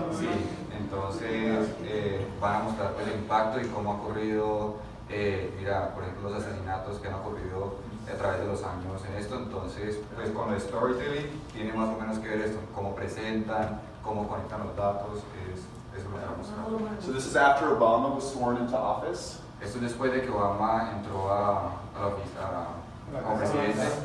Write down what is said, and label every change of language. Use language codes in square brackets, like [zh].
[es] Sí, entonces van a mostrar el impacto y cómo ha ocurrido, mira, por ejemplo, los asesinatos que han ocurrido a través de los años en esto. Entonces, pues con el storytelling tiene más o menos que ver esto, cómo presentan, cómo conectan los datos, eso es lo que vamos a mostrar. [en] So this is after Obama was sworn into office. [es] Esto es después de que Obama entró a la oficina como presidente.